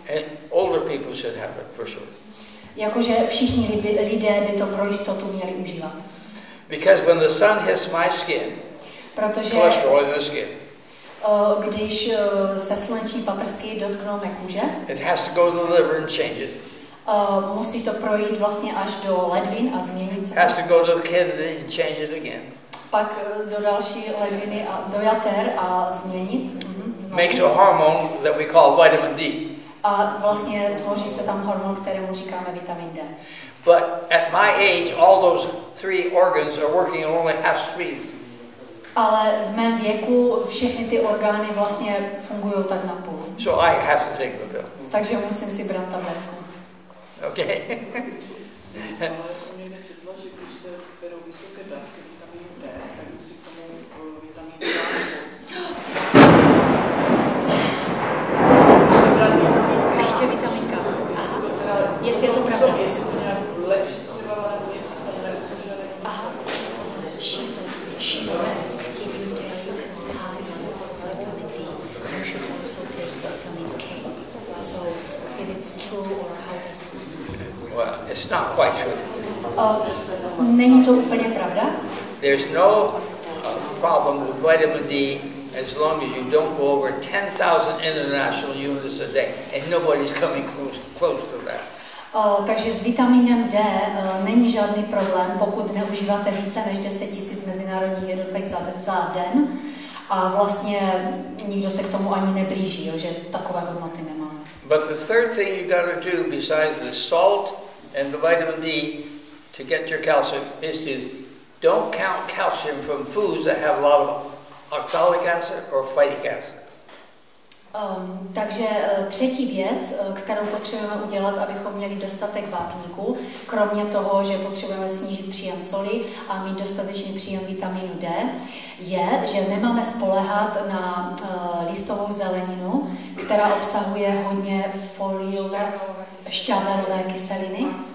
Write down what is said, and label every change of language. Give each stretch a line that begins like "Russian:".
English: And older people should have it for sure.
Czech: Jakože všichni lidé by to pro jistotu měli užívat.
English: Because when the sun hits my skin, cholesterol in the skin,
Czech: když se sluneční paprsky dotknou mé kůže,
English: it has to go to the liver and change it.
Czech: Musí to projít vlastně až do ledvin a změnit se.
English: Has to go to the kidney and change it again.
Czech: Pak do další ledviny a do jater a změnit.
English: Makes a hormone that we call vitamin D.
Czech: A vlastně tvoří se tam hormon, kterému říkáme vitamin D.
English: But at my age, all those 3 organs are working only half speed.
Czech: Ale v mém věku všechny ty orgány vlastně fungují tak na půl.
English: So I have to take the pill.
Czech: Takže musím si brát tabletku.
English: Okay.
Czech: Ještě vitaminka. Aha. Jestli je to pravda. Aha.
English: She says she if you take high dose of vitamin D, you should also take vitamin K. So if it's true or how is it? Well, it's not quite true.
Czech: Není to úplně pravda.
English: There's no problem with vitamin D as long as you don't go over 10,000 international units a day, and nobody's coming close to that.
Czech: Takže s vitaminem D není žádný problém, pokud neužíváte více než 10 000 mezinárodních jednotek za den a vlastně nikdo se k tomu ani neblíží, jo, že takové hodnoty nemáme.
English: But the third thing you got to do besides the salt and the vitamin D to get your calcium is to don't count calcium from foods that have a lot of oxalic acid or phytic acid.
Czech: Takže třetí věc, kterou potřebujeme udělat, abychom měli dostatek vápníků, kromě toho, že potřebujeme snížit příjem soli a mít dostatečný příjem vitamínu D, je, že nemáme spoléhat na listovou zeleninu, která obsahuje hodně foliové šťávelové kyseliny.